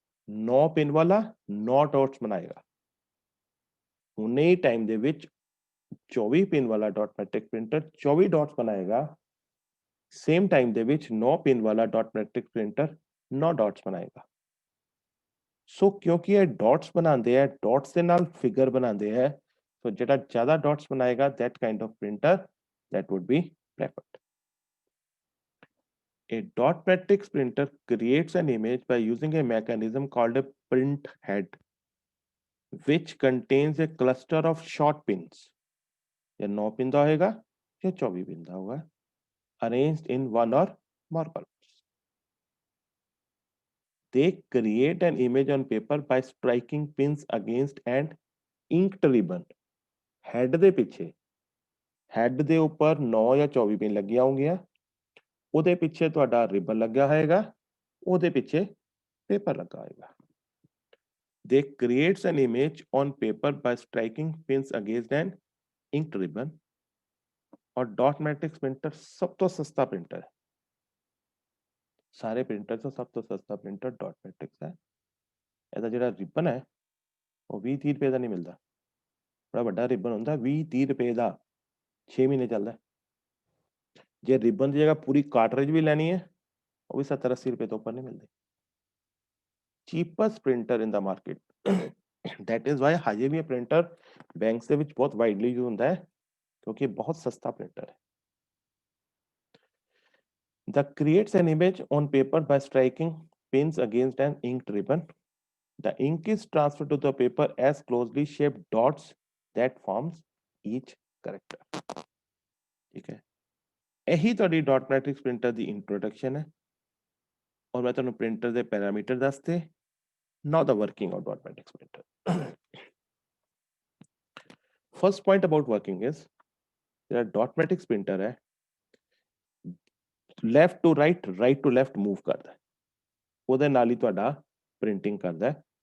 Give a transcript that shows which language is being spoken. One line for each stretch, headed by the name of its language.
Punjabi: 9 pin ਵਾਲਾ 9 dots ਬਣਾਏਗਾ। ਉਨੇ ਹੀ ਟਾਈਮ ਦੇ ਵਿੱਚ 24 ਪਿਨ ਵਾਲਾ ਡਾਟ ਮੈਟ੍ਰਿਕ ਪ੍ਰਿੰਟਰ 24 ਡਾਟਸ ਬਣਾਏਗਾ, ਸੇਮ ਟਾਈਮ ਦੇ ਵਿੱਚ 9 ਪਿਨ ਵਾਲਾ ਡਾਟ ਮੈਟ੍ਰਿਕ ਪ੍ਰਿੰਟਰ 9 ਡਾਟਸ ਬਣਾਏਗਾ। ਸੋ ਕਿਉਂਕਿ ਇਹ ਡਾਟਸ ਬਣਾਉਂਦੇ ਆ, ਡਾਟਸ ਦੇ ਨਾਲ ਫਿਗਰ ਬਣਾਉਂਦੇ ਆ, ਸੋ ਜਿਹੜਾ ਜ਼ਿਆਦਾ ਡਾਟਸ ਬਣਾਏਗਾ
English: that kind of printer that would be preferred। A dot matrix printer creates an image by using a mechanism called a print head, which contains a cluster of short pins।
Hindi: या 9 pin का होगा या 24 pin का होगा,
English: arranged in one or more columns। They create an image on paper by striking pins against an inked ribbon।
Punjabi: Head ਦੇ ਪਿੱਛੇ, head ਦੇ ਉੱਪਰ 9 ਜਾਂ 24 ਪਿਨ ਲੱਗੀਆਂ ਹੋਣਗੀਆਂ, ਉਹਦੇ ਪਿੱਛੇ ਤੁਹਾਡਾ ਰਿਬਨ ਲੱਗਿਆ ਹੋਏਗਾ, ਉਹਦੇ ਪਿੱਛੇ ਪੇਪਰ ਲੱਗਾ ਹੋਏਗਾ।
English: They creates an image on paper by striking pins against an inked ribbon।
Hindi: और डॉट मैट्रिक्स प्रिंटर सब तो सस्ता प्रिंटर है, सारे प्रिंटर से सब तो सस्ता प्रिंटर डॉट मैट्रिक्स है।
Punjabi: ਇਹਦਾ ਜਿਹੜਾ ਰਿਬਨ ਹੈ ਉਹ 20-30 ਰੁਪਏ ਦਾ ਨਹੀਂ ਮਿਲਦਾ, ਬੜਾ ਵੱਡਾ ਰਿਬਨ ਹੁੰਦਾ 20-30 ਰੁਪਏ ਦਾ, 6 ਮਹੀਨੇ ਚੱਲਦਾ। ਜੇ ਰਿਬਨ ਦੀ ਜਗ੍ਹਾ ਪੂਰੀ ਕਾਰਟ੍ਰਿਜ ਵੀ ਲੈਣੀ ਹੈ ਉਹ ਵੀ 70-80 ਰੁਪਏ ਤੋਂ ਉੱਪਰ ਨਹੀਂ ਮਿਲਦੀ।
English: cheapest printer in the market, that is why
Punjabi: ਹਜੇ ਵੀ ਇਹ ਪ੍ਰਿੰਟਰ ਬੈਂਕਸ ਦੇ ਵਿੱਚ ਬਹੁਤ ਵਾਈਡਲੀ ਯੂਜ਼ ਹੁੰਦਾ ਹੈ ਕਿਉਂਕਿ ਬਹੁਤ ਸਸਤਾ ਪ੍ਰਿੰਟਰ ਹੈ।
English: That creates an image on paper by striking pins against an inked ribbon। The ink is transferred to the paper as closely shaped dots that forms each character.
Hindi: ठीक है, यही
Punjabi: ਤੁਹਾਡੀ
Hindi: डॉट मैट्रिक्स प्रिंटर
Punjabi: ਦੀ
Hindi: introduction है और मैं
Punjabi: ਤੁਹਾਨੂੰ
Hindi: printer ਦੇ parameter
Punjabi: ਦੱਸਤੇ।
English: Now the working of dot matrix printer. First point about working is
Punjabi: ਜਿਹੜਾ
Hindi: डॉट मैट्रिक्स प्रिंटर है left to right to left move करता है,
Punjabi: ਉਹਦੇ ਨਾਲ ਹੀ ਤੁਹਾਡਾ
Hindi: प्रिंटिंग करता है।